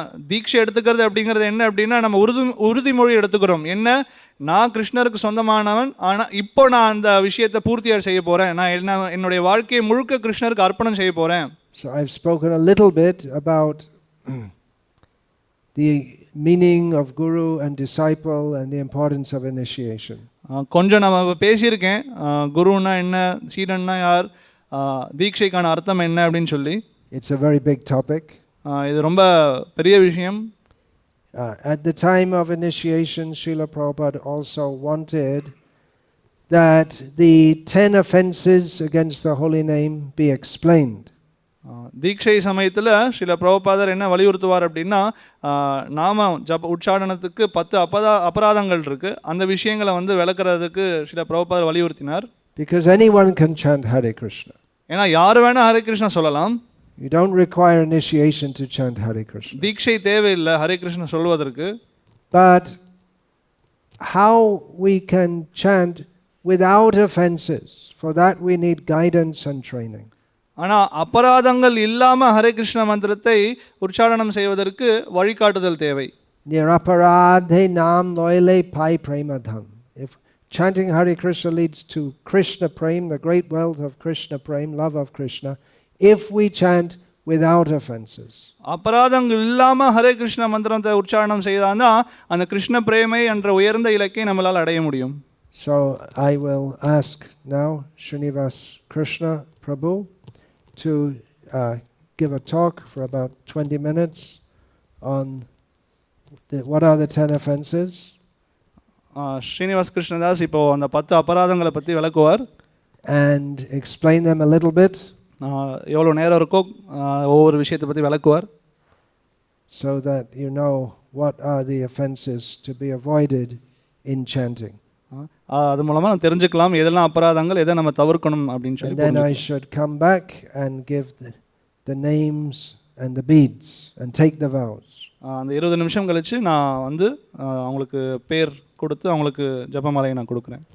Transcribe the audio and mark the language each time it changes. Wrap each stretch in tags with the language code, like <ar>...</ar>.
<ta>தீட்சை எடுத்துக்கிறது அப்படிங்கிறது என்ன அப்படின்னா நம்ம உறுதிமொழி எடுத்துக்கிறோம். என்ன, நான் கிருஷ்ணருக்கு சொந்தமானவன், ஆனால் இப்போ நான் அந்த விஷயத்தை பூர்த்தியாக செய்ய போகிறேன். நான் என்னுடைய வாழ்க்கையை முழுக்க கிருஷ்ணருக்கு அர்ப்பணம் செய்ய போகிறேன்.</ta> <en>So I've spoken a little bit about the meaning of guru and disciple and the importance of initiation.</en> <ta>கொஞ்சம் நம்ம பேசியிருக்கேன் குருன்னா என்ன, சீடன்னா யார், தீட்சைக்கான அர்த்தம் என்ன அப்படின்னு சொல்லி.</ta> <en>It's a very big topic.</en> <ta>இது ரொம்ப பெரிய விஷயம்.</ta> <en>At the time of initiation, Srila Prabhupada also wanted that the 10 offenses against the holy name be explained.</en> <ta>தீட்சை சமயத்தில் ஸ்ரீல பிரபுபாதர் என்ன வலியுறுத்துவார் அப்படின்னா நாம உச்சாரணத்துக்கு 10 அபராதங்கள் இருக்கு, அந்த விஷயங்களை வந்து விளக்குறதுக்கு ஸ்ரீல பிரபுபாதர் வலியுறுத்தினார்.</ta> <en>Because anyone can chant Hare Krishna.</en> <ta>ஏன்னா யார் வேணா ஹரே கிருஷ்ணா சொல்லலாம்.</ta> <en>You don't require initiation to chant Hare Krishna.</en> <ta>தீட்சை தேவையில்லை ஹரே கிருஷ்ணா சொல்வதற்கு.</ta> <en>But how we can chant without offenses, for that we need guidance and training.</en> <ta>ஆனால் அபராதங்கள் இல்லாமல் ஹரே கிருஷ்ண மந்திரத்தை உச்சாரணம் செய்வதற்கு வழிகாட்டுதல் தேவை.</ta> <bn>Niraparadhe nam loile pai premadham.</bn> <en>If chanting Hare Krishna leads to Krishna prem, the great wealth of Krishna prem, love of Krishna, if we chant without offenses.</en> <ta>அபராதங்கள் இல்லாமல் ஹரே கிருஷ்ண மந்திரத்தை உச்சாரணம் செய்தால் தான் அந்த கிருஷ்ண பிரேமை என்ற உயர்ந்த இலக்கை நம்மளால் அடைய முடியும்.</ta> <en>So I will ask now Srinivas Krishna Prabhu to give a talk for about 20 minutes on what are the 10 offenses.</en> <ta>Srinivas Krishnadas இப்போ அந்த 10 அபராதங்களை பற்றி விளக்குவார்.</ta> <en>And explain them a little bit.</en> <ta>எவ்வளோ நேரம் இருக்கோ ஒவ்வொரு விஷயத்தை பற்றி விளக்குவார்.</ta> <en>So that you know what are the offenses to be avoided in chanting.</en> <ta>அது மூலமாக நம்ம தெரிஞ்சுக்கலாம் எதெல்லாம் அபராதங்கள் எதை நம்ம தவிர்க்கணும் அப்படின்னு சொல்லி.</ta> <en>And then I should come back and give the names and the beads and take the vows.</en> <ta>அந்த 20 நிமிஷம் கழிச்சு நான் வந்து அவங்களுக்கு பேர் கொடுத்து அவங்களுக்கு ஜபமாலையை நான் கொடுக்குறேன்.</ta>